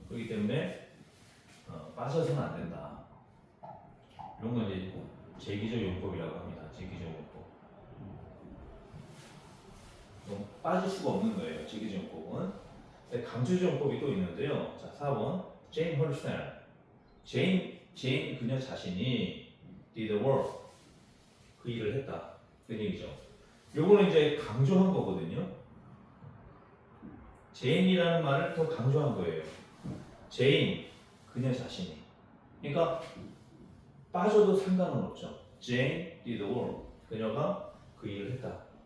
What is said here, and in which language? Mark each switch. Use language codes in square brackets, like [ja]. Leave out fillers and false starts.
[ko] 그렇기 때문에 빠져서는 안 된다. 이런 건 이제 제기적 용법이라고 합니다. 제기적 용법. 빠질 수가 없는 거예요. 제기적 용법은. 강조적 용법이 또 있는데요. 자, 4번. [en] Jane herself. Jane [ko] 그녀 자신이 [en] did the work. [ko] 그 일을 했다. 그 얘기죠. 요거는 이제 강조한 거거든요. Jane이라는 말을 더 강조한 거예요. Jane 그녀 자신이. 그러니까 빠져도 상관은 없죠. [en] Jane did the work. [ko] 그녀가 그 일을 했다.